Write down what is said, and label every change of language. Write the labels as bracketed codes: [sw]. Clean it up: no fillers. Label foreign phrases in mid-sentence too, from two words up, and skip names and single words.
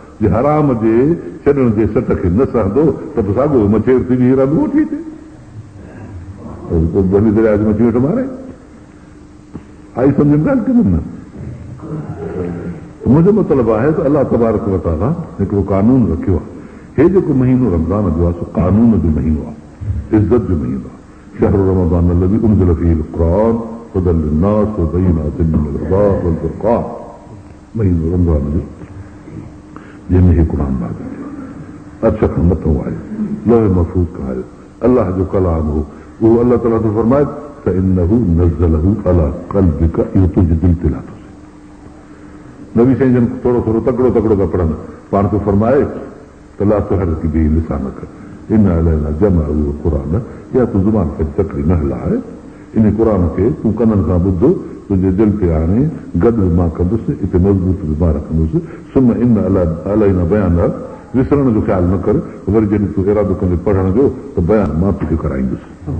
[sd] जे हराम जे छॾण जे सट खे न सहंदो त पोइ साॻियो मछेर थी रहंदो ठीक भली दरिया जी मछी वेठो मारे। आई सम्झ में ॻाल्हि कंदमि न। मुंहिंजो मतिलबु आहे त अलाह [ar] تبارك و تعالى [sd] हिकिड़ो कानून रखियो आहे। हे जेको महीनो रमज़ान जो आहे सो कानून जो महीनो आहे, इज़त जो महीनो आहे। [ar] شهر رمضان الذي أنزل فيه القرآن هدى للناس وبينات من الهدى والفرقان। [sd] महीनो रमज़ान जो जंहिंमें हे क़ुर नाज़िल थियो, अर्श खां मथां आहे, लौह महफूज़ खां आहे, अलाह जो कलाम हो। उहो अलाह ताला थो फरमाए [ar] فإنه نزله على قلبك, [sd] इहो तुंहिंजे दिलि ते लाथो। नबी साईं जन थोरो थोरो तकिड़ो तकिड़ो पिया पढ़नि, पाण खे फरमाए त [ar] لا تحرك به لسانك إن علينا جمعه قر, [sd] या तूं ज़ुबान खे तकड़ी न हलाए, इन क़ुर खे तूं कननि सां ॿुधो, तुंहिंजे दिलि ते आणे गॾु मां कंदुसि, हिते मज़बूत बि मां रखंदुसि। [ar] ثم إن علينا بيان, [sd] विसरण जो ख़्यालु न कर, वरी जॾहिं तूं इरादो कंदे पढ़ण जो त बयान मां तोखे कराईंदुसि।